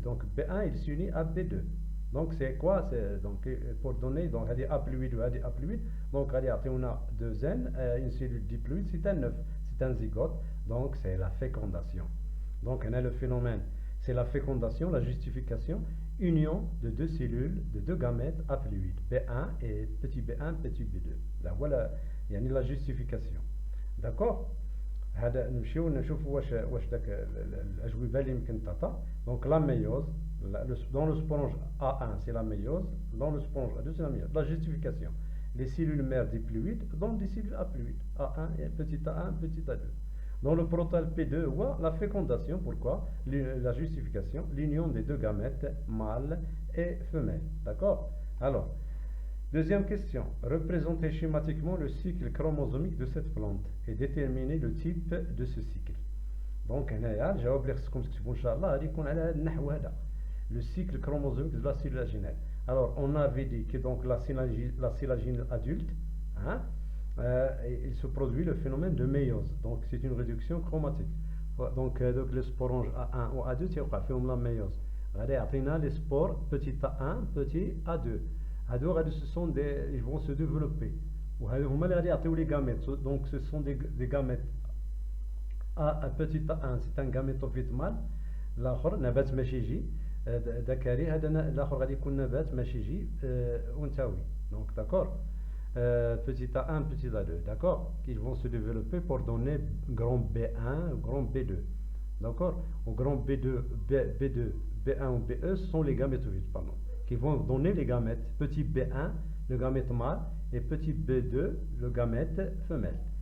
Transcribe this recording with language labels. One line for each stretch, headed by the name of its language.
French: Donc, B1 il s'unit à B2. Donc, c'est quoi? Donc, pour donner, donc, haploïde ou haploïde, donc, on a deux N, une cellule diploïde, c'est un œuf, c'est un zygote, donc, c'est la fécondation. Donc, on a le phénomène, c'est la fécondation, la justification, union de deux cellules, de deux gamètes haploïdes, B1 et petit B1, petit B2. Là, voilà, il y a la justification. D'accord?
Arabic: هذا نمشيو نشوفوا واش داك الاجوبه اللي يمكن تعطى.
French: Donc la méiose, Dans le sporange A1, c'est la méiose. Dans le sporange A2, c'est la méiose. La justification. Les cellules mères diploïdes donnent des cellules haploïdes. A1 et petit A1, petit A2. Dans le protal P2, la fécondation. Pourquoi? La justification, l'union des deux gamètes, mâle et femelle. D'accord? Alors, deuxième question. Représentez schématiquement le cycle chromosomique de cette plante et déterminez le type de ce cycle.
Arabic: Donc, الجواب اللي خصكم تكتبوا إن شاء الله غادي يكون على هذا النحو هذا.
French: Le cycle chromosomique de la cellule vaginale. Alors, on avait dit que donc la cellule adulte, hein, il se produit le phénomène de méiose. Donc, c'est une réduction chromatique. Donc le sporange A1 ou A2, c'est quoi? Fait la méiose. Regardez, après, les spores petit A1, petit A2. A2, ils vont se développer. Les gamètes. Donc, ce sont des gamètes. petit A1, c'est un gamétophite mâle.
Arabic: الآخر نبات ماشي يجي ذكري هذا الآخر غادي يكون نبات ماشي يجي أنثوي.
French: Donc d'accord, petit A1, petit A2, d'accord, qui vont se développer pour donner grand B1, grand B2. D'accord, au grand B2, B2, B1 ou BE sont les gamétophytes, pardon, qui vont donner les gamètes. Petit B1, le gamète mâle, et petit B2, le gamète femelle.